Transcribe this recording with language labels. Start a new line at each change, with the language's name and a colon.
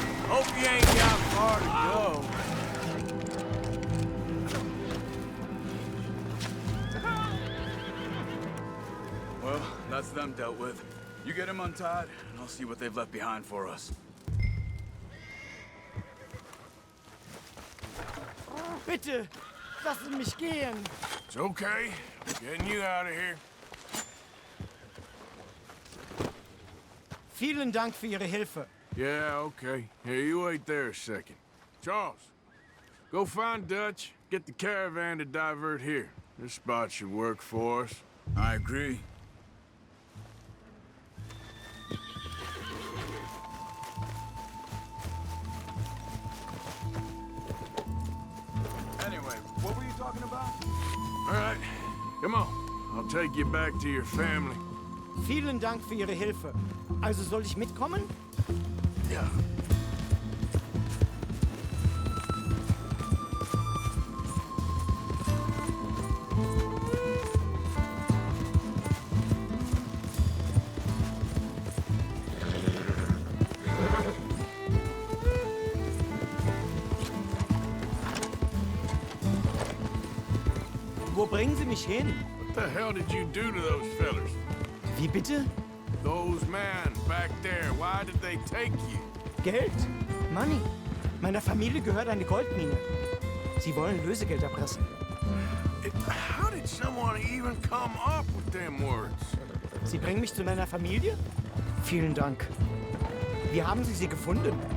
English: Hope you ain't got far to go. Well, that's them dealt with. You get them untied, and I'll see what they've left behind for us.
German: Bitte, lassen mich gehen.
English: It's okay. Getting you out of here.
German: Vielen Dank für Ihre Hilfe.
English: Yeah, okay. Here, you wait there a second. Charles, go find Dutch. Get the caravan to divert here. This spot should work for us. I agree. Anyway, what were you talking about? All right, come on. I'll take you back to your family.
German: Vielen Dank für Ihre Hilfe. Also soll ich mitkommen? Ja. Wo bringen Sie mich hin?
English: What the hell did you do to those fellers?
German: Wie bitte?
English: Those men back there, why did they take you?
German: Geld? Money. Meiner Familie gehört eine Goldmine. Sie wollen Lösegeld erpressen.
English: How did someone even come up with them words?
German: Sie bringen mich zu meiner Familie? Vielen Dank. Wie haben Sie sie gefunden?